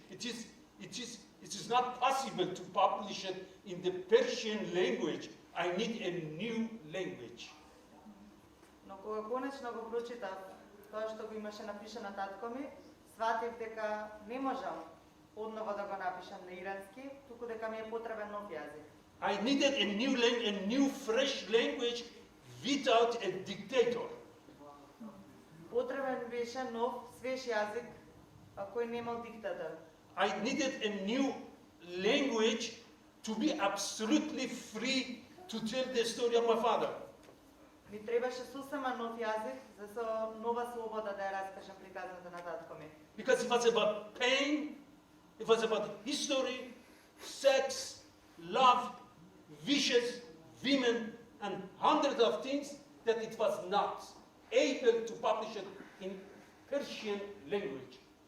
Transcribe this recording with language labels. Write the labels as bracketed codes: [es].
[en] It is not possible to publish it in the Persian language. I need a new language. [mk] Но кога конечно го прочитав тоа што го имаше напишано татко ми, сватив дека не можам однова да го напишам на ирански, туку дека ми е потребен нов јазик. [en] I needed a new fresh language without a dictator. [mk] Потребен беше нов, свеж јазик, кој немал диктатор. [en] I needed a new language to be absolutely free to tell the story of my father. [mk] Ми требаше сосема нов јазик за со нова слобода да ја раскажам приказната на татко ми. [en] Because it was about pain, it was about history, sex, love, wishes, women, and hundreds of things that it was not able to publish it in Persian language.